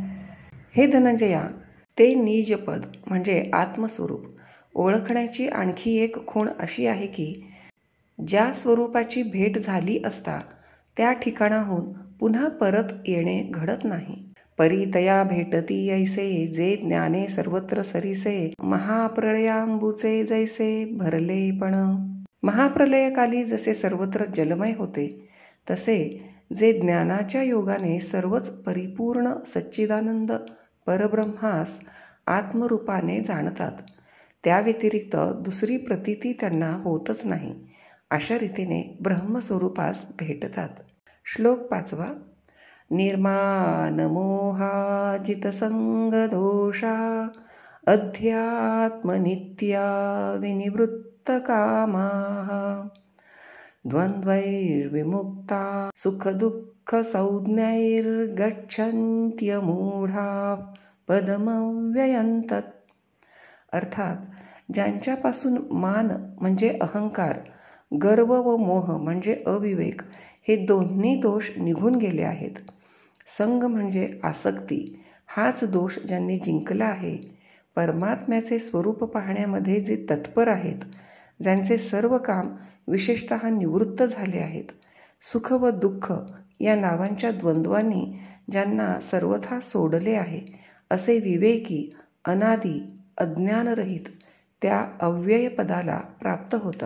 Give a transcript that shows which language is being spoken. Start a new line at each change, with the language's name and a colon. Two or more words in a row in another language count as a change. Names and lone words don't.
Marathi: हे धनंजया, ते निजपद म्हणजे आत्मस्वरूप ओळखण्याची आणखी एक खूण अशी आहे की ज्या स्वरूपाची भेट झाली असता त्या ठिकाणाहून पुन्हा परत येणे घडत नाही. परितया भेटती ऐसे जे ज्ञाने सर्वत्र सरीसे महाप्रलयांबुचे जैसे भरले पण. महाप्रलयकाली जसे सर्वत्र जलमय होते तसे जे ज्ञानाच्या योगाने सर्वच परिपूर्ण सच्चिदानंद परब्रह्मास आत्मरूपाने जाणतात त्या व्यतिरिक्त दुसरी प्रतीती त्यांना होतच नाही. अशा रीतीने ब्रह्मस्वरूपास भेटतात. श्लोक 5.
Sanskrit: निर्मानमोहा जितसंग दोषा अध्यात्मनित्या विनिवृत्त कामाः द्वंद्वैर्विमुक्ता सुखदुःख संज्ञैर्गच्छन्त्यमूढा पदमव्ययं तत्.
Marathi: अर्थात ज्यांच्यापासून मान म्हणजे अहंकार, गर्व व मोह म्हणजे अविवेक हे दोन्ही दोष निघून गेले आहेत. संग म्हणजे आसक्ती हाच दोष ज्यांनी जिंकला आहे. परमात्म्याचे स्वरूप पाहण्यामध्ये जे तत्पर आहेत, ज्यांचे सर्व काम विशेषतः निवृत्त झाले आहेत, सुख व दुःख या नावांच्या द्वंद्वांनी ज्यांना सर्वथा सोडले आहे असे विवेकी अनादी अज्ञानरहित त्या अव्यय पदाला प्राप्त होतात.